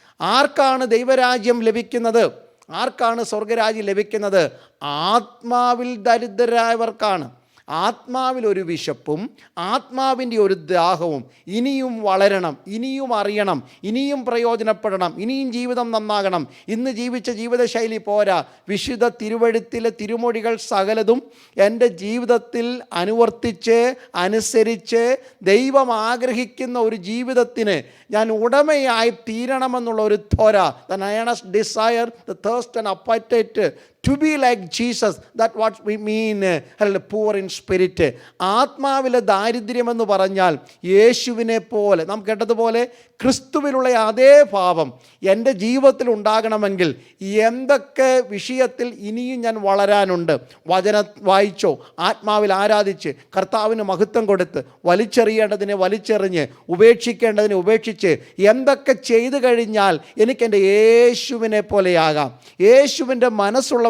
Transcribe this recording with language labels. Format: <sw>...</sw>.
<ml>ആർക്കാണ് ദൈവരാജ്യം ലഭിക്കുന്നത്? ആർക്കാണ് സ്വർഗരാജ്യം ലഭിക്കുന്നത്? ആത്മാവിൽ ദരിദ്രരായവർക്കാണ്. ആത്മാവിലൊരു വിശപ്പും ആത്മാവിൻ്റെ ഒരു ദാഹവും, ഇനിയും വളരണം, ഇനിയും അറിയണം, ഇനിയും പ്രയോജനപ്പെടണം, ഇനിയും ജീവിതം നന്നാകണം. ഇന്ന് ജീവിച്ച ജീവിതശൈലി പോരാ. വിശുദ്ധ തിരുവെഴുത്തിലെ തിരുമൊഴികൾ സകലതും എൻ്റെ ജീവിതത്തിൽ അനുവർത്തിച്ച് അനുസരിച്ച് ദൈവം ആഗ്രഹിക്കുന്ന ഒരു ജീവിതത്തിന് ഞാൻ ഉടമയായി തീരണമെന്നുള്ള ഒരു ത്വര,</ml> <en>the earnest desire, the thirst and appetite to be like Jesus, that what we mean poor in spirit.</en> <ml>ആത്മാവിലെ ദാരിദ്ര്യമെന്ന് പറഞ്ഞാൽ യേശുവിനെ പോലെ, നാം കേട്ടതുപോലെ ക്രിസ്തുവിലുള്ള അതേ ഭാവം എൻ്റെ ജീവിതത്തിൽ ഉണ്ടാകണമെങ്കിൽ എന്തൊക്കെ വിഷയത്തിൽ ഇനിയും ഞാൻ വളരാനുണ്ട്? വചനം വായിച്ചോ, ആത്മാവിൽ ആരാധിച്ച്, കർത്താവിന് മഹത്വം കൊടുത്ത്, വലിച്ചെറിയേണ്ടതിനെ വലിച്ചെറിഞ്ഞ്, ഉപേക്ഷിക്കേണ്ടതിനെ ഉപേക്ഷിച്ച് എന്തൊക്കെ ചെയ്തു കഴിഞ്ഞാൽ എനിക്കെൻ്റെ യേശുവിനെ പോലെയാകാം, യേശുവിൻ്റെ മനസ്സുള്ള</ml>